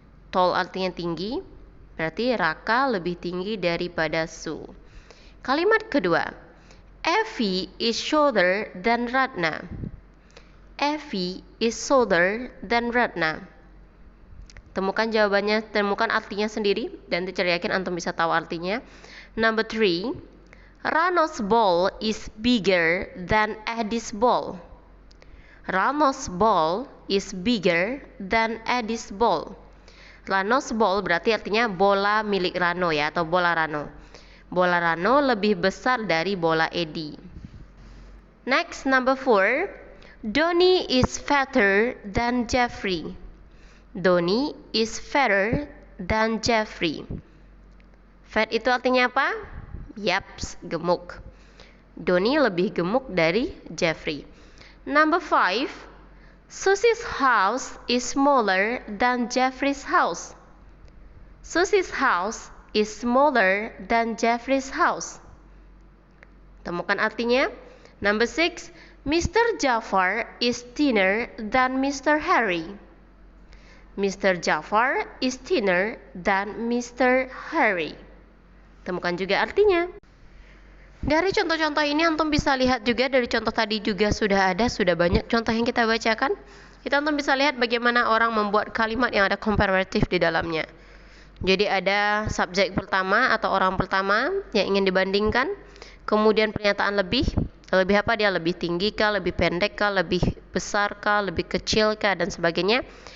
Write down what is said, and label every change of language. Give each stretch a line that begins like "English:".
Indonesian: Tall artinya tinggi, berarti Raka lebih tinggi daripada Sue. Kalimat kedua,
English: Effie is shorter than Ratna. Effie is shorter than Ratna.
Indonesian: Temukan jawabannya, temukan artinya sendiri, dan teacher yakin antum bisa tahu artinya.
English: Number 3, Rano's ball is bigger than Eddie's ball. Rano's ball is bigger than Eddie's ball. Rano's ball
Indonesian: berarti artinya bola milik Rano ya, atau bola Rano. Bola Rano lebih besar dari bola Eddie.
English: Next, number 4, Donnie is fatter than Jeffrey. Donnie is fatter than Jeffrey.
Indonesian: Fat itu artinya apa? Yaps, gemuk. Donnie lebih gemuk dari Jeffrey.
English: Number 5, Susie's house is smaller than Jeffrey's house. Susie's house is smaller than Jeffrey's house.
Indonesian: Temukan artinya.
English: Number 6, Mr. Jafar is thinner than Mr. Harry. Mr. Jafar is thinner than Mr.
Indonesian: Harry. Temukan juga artinya. Dari contoh-contoh ini antum bisa lihat juga, dari contoh tadi juga sudah banyak contoh yang kita bacakan. Kita antum bisa lihat bagaimana orang membuat kalimat yang ada komparatif di dalamnya. Jadi ada subjek pertama atau orang pertama yang ingin dibandingkan, kemudian pernyataan lebih apa dia, lebih tinggi kah, lebih pendek kah, lebih besar kah, lebih kecil kah, dan sebagainya.